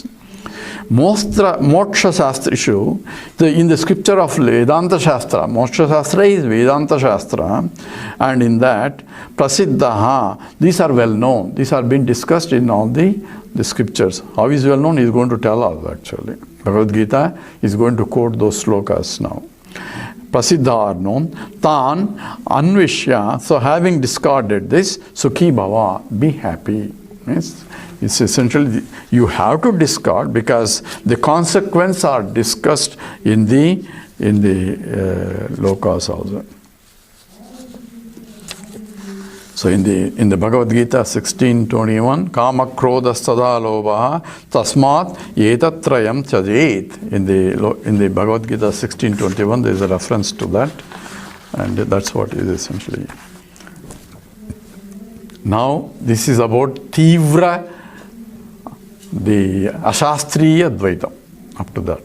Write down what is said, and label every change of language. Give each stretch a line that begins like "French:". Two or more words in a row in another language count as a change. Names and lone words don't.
Sanskrit: Moksha Shastrishu,
English: in the scripture of Vedanta Shastra, Moksha Shastra is Vedanta Shastra, and in that, Prasiddhaha, these are well known. These are being discussed in all the scriptures. How is well known? He is going to tell us actually. Bhagavad Gita is going to quote those slokas now. Prasiddha are known.
Sanskrit: Tan anvishya,
English: so having discarded this,
Sanskrit: sukhi bhava,
English: be happy. Means it's essentially you have to discard, because the consequences are discussed in the lokas also. So in the
Sanskrit: Bhagavad Gita 16:21, kama krodha sada lobha tasmat yetatrayam tyajet.
English: In the Bhagavad Gita 16:21, there is a reference to that. And that's what is essentially. Now, this is about Tivra, the
Sanskrit: Ashastriya Dvaitam,
English: up to that.